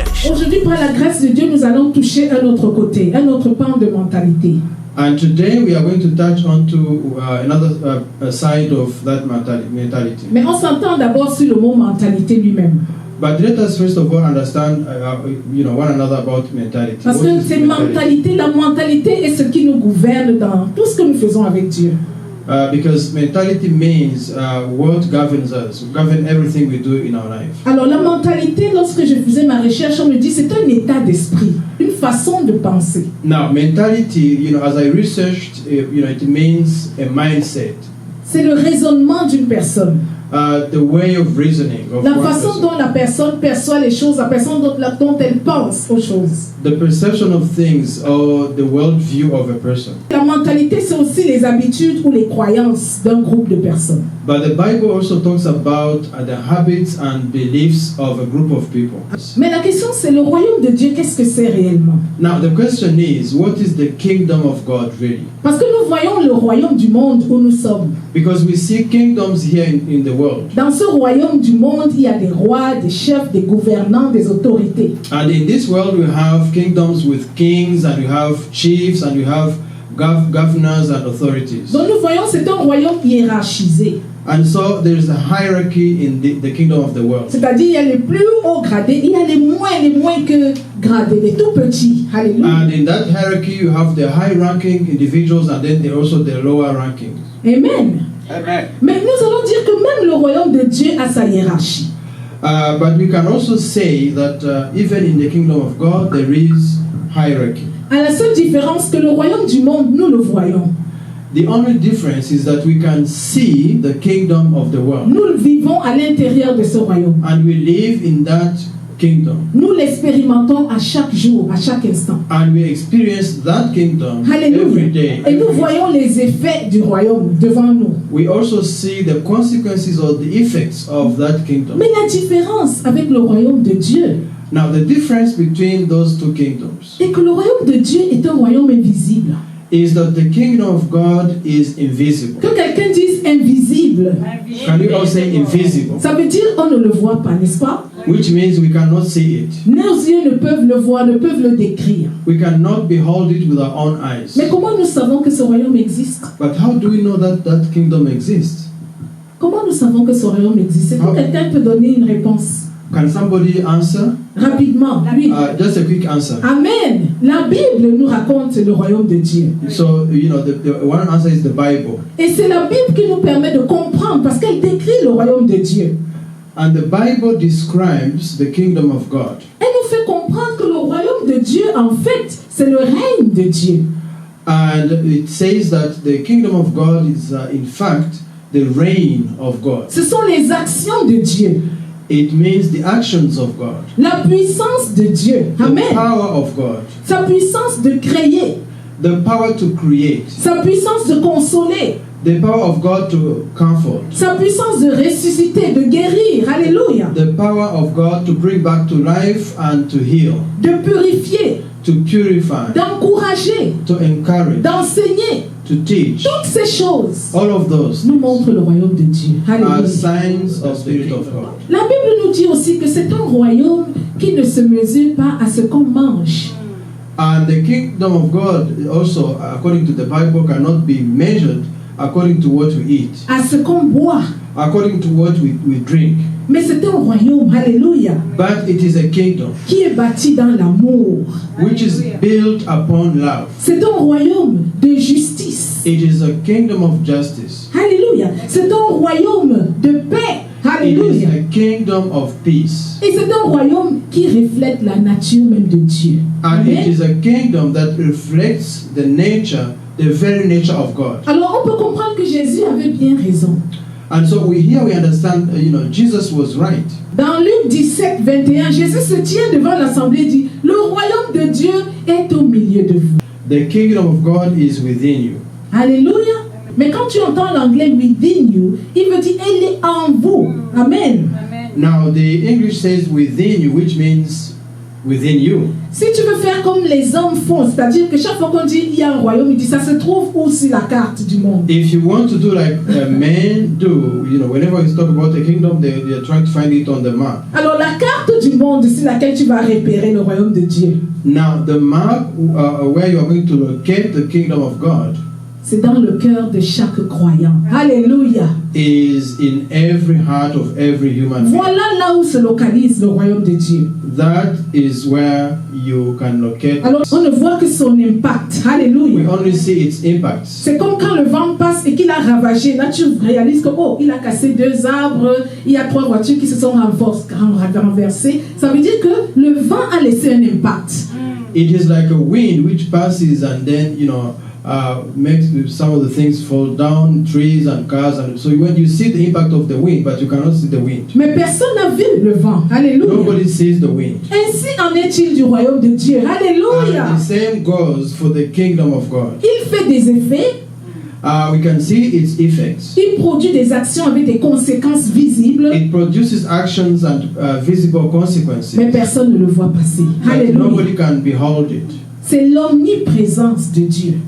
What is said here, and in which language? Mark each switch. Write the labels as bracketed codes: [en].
[fr] Aujourd'hui, par la grâce de Dieu, nous allons toucher un autre côté, un autre pan de mentalité. [en] And today we are going to touch on to another side of that mentality. [fr] Mais on s'entend d'abord sur le mot mentalité lui-même. [en] But let us first of all understand, one another about mentality. [fr] Parce [en] What [fr] que [en] is [fr] c'est [en] mentality? [fr] la mentalité est ce qui nous gouverne dans tout ce que nous faisons avec Dieu. [en] Because mentality means what governs us, govern everything we do in our life. [fr] Alors la mentalité, lorsque je faisais ma recherche, on me dit c'est un état d'esprit, une façon de penser. [en] Now, mentality, as I researched, it means a mindset. [fr] C'est le raisonnement d'une personne. [en] The way of reasoning of [fr] La [en] one [fr] façon [en] person. [fr] dont la personne perçoit les choses, la façon dont elle pense aux choses. [en] The perception of things or the worldview of a person. [fr] La mentalité, c'est aussi les habitudes ou les croyances d'un groupe de personnes. [en] But the Bible also talks about the habits and beliefs of a group of people. [fr] Mais la question, c'est le royaume de Dieu, qu'est-ce que c'est réellement? [en] Now the question is, what is the kingdom of God really? [fr] Parce que nous voyons le royaume du monde où nous sommes. [en] Because we see kingdoms here in the world. [fr] Dans ce royaume du monde, il y a des rois, des chefs, des gouvernants, des autorités. [en] And in this world we have kingdoms with kings, and we have chiefs, and we have governors and authorities. [fr] Donc nous voyons, c'est un royaume hiérarchisé. [en] And so there is a hierarchy in the kingdom of the world. [fr] C'est-à-dire, il y a les plus hauts gradés, il y a les moins que gradés, les tout petits. Alléluia. [en] And in that hierarchy you have the high-ranking individuals, and then there are also the lower rankings. Amen. Amen. [fr] Mais nous allons dire que même le royaume de Dieu a sa hiérarchie. [en] But we can also say that even in the kingdom of God there is hierarchy. [fr] À la seule différence que le royaume du monde, nous le voyons. [en] The only difference is that we can see the kingdom of the world, [fr] Nous le vivons à l'intérieur de ce royaume. [en] and we live in that kingdom, [fr] Nous l'expérimentons à chaque jour, à chaque instant. [en] and we experience that kingdom every Alléluia. day. [fr] Et nous voyons les effets du royaume devant nous. [en] We also see the consequences or the effects of that kingdom. [fr] Mais la différence avec le royaume de Dieu [en] Now the difference between those two kingdoms [fr] est que le royaume de Dieu est un royaume invisible. [en] is that the kingdom of God is invisible. [fr] Que quelqu'un dise invisible, [en] Can you all say invisible? [fr] ça veut dire on ne le voit pas, n'est-ce pas? [en] Which means we cannot see it. [fr] Nos yeux ne peuvent le voir, ne peuvent le décrire. [en] We cannot behold it with our own eyes. [fr] Mais comment nous savons que ce royaume existe? [en] But how do we know that that kingdom exists? [fr] Comment nous savons que ce royaume existe? Est-ce que quelqu'un peut donner une réponse? [en] Can somebody answer? [fr] Rapidement, oui. [en] Just a quick answer. Amen. [fr] La Bible nous raconte le royaume de Dieu. [en] So, the one answer is the Bible. [fr] Et c'est la Bible qui nous permet de comprendre parce qu'elle décrit le royaume de Dieu. [en] And the Bible describes the kingdom of God. [fr] Elle nous fait comprendre que le royaume de Dieu, en fait, c'est le règne de Dieu. [en] And it says that the kingdom of God is, in fact, the reign of God. [fr] Ce sont les actions de Dieu. [en] It means the actions of God. [fr] La puissance de Dieu. [en] The Amen. power of God. [fr] Sa puissance de créer. [en] The power to create. [fr] Sa puissance de consoler. [en] The power of God to comfort. [fr] Sa puissance de ressusciter, de guérir. Alléluia. [en] The power of God to bring back to life and to heal. [fr] De purifier. [en] To purify. [fr] D'encourager. [en] To encourage. [fr] D'enseigner. [en] To teach. [fr] Toutes ces choses [en] All of those [fr] nous montrent le royaume de Dieu. [en] are Alléluia. signs of Spirit of God. [fr] La Bible nous dit aussi que c'est un royaume qui ne se mesure pas à ce qu'on mange. [en] And the kingdom of God also, according to the Bible, cannot be measured according to what we eat, [fr] À ce qu'on boit. [en] according to what we drink. [fr] Mais c'est un royaume, alléluia, [en] But it is a kingdom [fr] qui est bâti dans l'amour. [en] which is built upon love. [fr] C'est un royaume de justice. [en] It is a kingdom of justice. [fr] Alléluia. C'est un royaume de paix. [en] It is Alléluia. a kingdom of peace. [fr] Et c'est un royaume qui reflète la nature même de Dieu. [en] And it Amen. is a kingdom that reflects the nature, the very nature of God. [fr] Alors on peut comprendre que Jésus avait bien raison. [en] And so we understand, Jesus was right. [fr] Dans Luc 17, 21, Jésus se tient devant l'assemblée et dit, le royaume de Dieu est au milieu de vous. [en] The kingdom of God is within you. Alléluia. [fr] Mais quand tu entends l'anglais [en] within you, [fr] il veut dire elle est en vous. Amen. [en] Now the English says within you, which means within you. [fr] Si tu veux faire comme les hommes font, c'est-à-dire que chaque fois qu'on dit il y a un royaume, il dit ça se trouve où sur la carte du monde. [en] If you want to do like men do, whenever you talk about the kingdom, they are trying to find it on the map. [fr] Alors la carte du monde sur laquelle tu vas repérer le royaume de Dieu, [en] Now, the map where you are going to locate the kingdom of God [fr] c'est dans le cœur de chaque croyant. Alléluia. [en] is in every heart of every human being. [fr] Voilà là où se localise le royaume de Dieu. [en] That is where you can locate. [fr] Alors on ne voit que son impact. [en] We Alléluia. only see its impacts. [fr] C'est comme quand le vent passe et qu'il a ravagé. Là, tu réalises que, oh, il a cassé 2 arbres, il y a 3 voitures qui se sont renversées. Ça veut dire que le vent a laissé un impact. [en] It is like a wind which passes and then, makes some of the things fall down, trees and cars. And so when you see the impact of the wind, but you cannot see the wind. [fr] Mais personne n'a vu le vent. Alléluia. [en] Nobody sees the wind. [fr] Ainsi en est-il du royaume de Dieu. Alléluia. [en] And the same goes for the kingdom of God. [fr] Il fait des effets. [en] We can see its effects. [fr] Il produit des actions avec des conséquences visibles. [en] It produces actions and visible consequences. [fr] Mais personne ne le voit passer. [en] But Alléluia. nobody can behold it. [fr] C'est l'omniprésence de Dieu.